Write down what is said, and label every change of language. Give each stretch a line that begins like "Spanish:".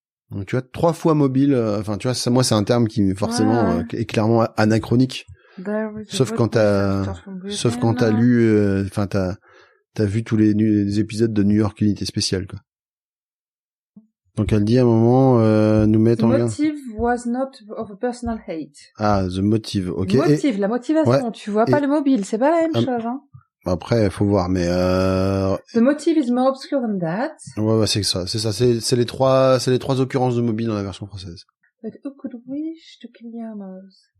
French: Donc tu vois, 3 fois mobile, enfin tu vois, ça, moi c'est un terme qui forcément est clairement anachronique. Sauf quand t'as lu, enfin t'as vu tous les épisodes de New York Unité Spéciale, quoi. Donc elle dit à un moment, nous mettre en garde.
English: The motive was not of a personal hate. Ah, the motive, ok.
French: Motive, la motivation, tu vois pas le mobile, c'est pas la même chose, hein. Après, faut voir, mais
English: The motive is more obscure than that.
French: Ouais, c'est ça, c'est les trois occurrences de mobile dans la version française.
English: But who could wish to kill Yamos?